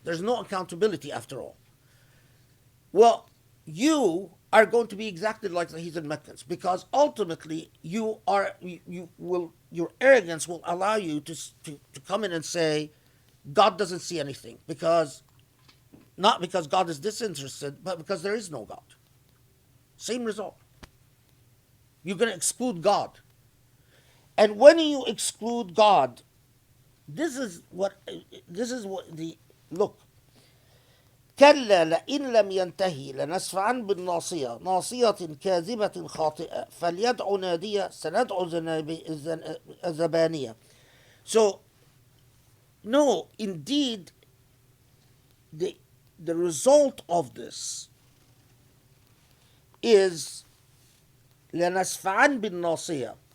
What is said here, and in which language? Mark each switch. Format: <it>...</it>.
<en>There's no accountability after all. Well, you are going to be exactly like the heathen Meccans, because ultimately your arrogance will allow you to come in and say God doesn't see anything, because not because God is disinterested, but because there is no God. Same result. You're going to exclude God. And when you exclude God, this is what the look.</en> <ar>كلا لئن لم ينتهي لنسفعا بالناصية ناصية كاذبة خاطئة فليدع نادية سندع الزبانية.</ar> <en>So, no, indeed, the result of this is</en> <ar>لنسفعا بالناصية.</ar>